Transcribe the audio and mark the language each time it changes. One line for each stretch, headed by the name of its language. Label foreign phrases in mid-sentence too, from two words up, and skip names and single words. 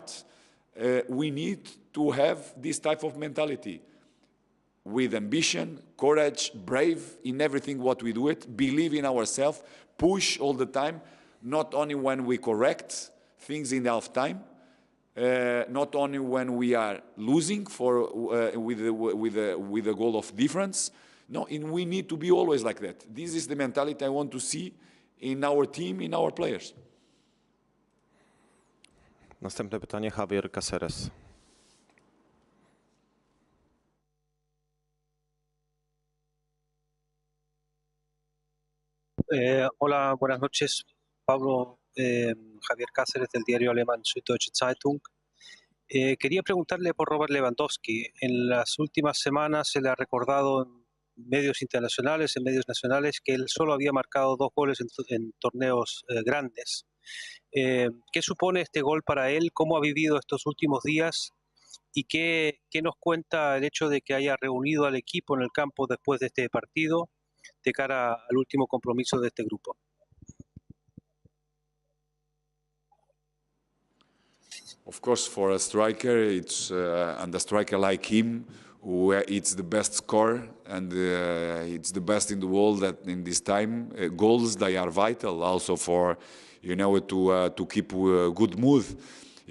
English: We need to have this type of mentality, with ambition, courage, brave in everything what we do it, believe in ourselves, push all the time, not only when we correct things in half time, not only when we are losing with a goal of difference. No, we need to be always like that. This is the mentality I want to see in our team, in our players.
Polish: Następne pytanie, Javier Cáceres.
Spanish: Hola, buenas noches, Pablo. Javier Cáceres, del diario alemán Süddeutsche Zeitung. Quería preguntarle por Robert Lewandowski. En las últimas semanas se le ha recordado en medios internacionales, en medios nacionales, que él solo había marcado 2 goles en torneos grandes. ¿Qué supone este gol para él? ¿Cómo ha vivido estos últimos días? ¿Y qué nos cuenta el hecho de que haya reunido al equipo en el campo después de este partido, de cara al último compromiso de este grupo?
English: Of course, for a striker, and a striker like him, where it's the best scorer and it's the best in the world in this time. Goals, they are vital also for, to keep a good mood.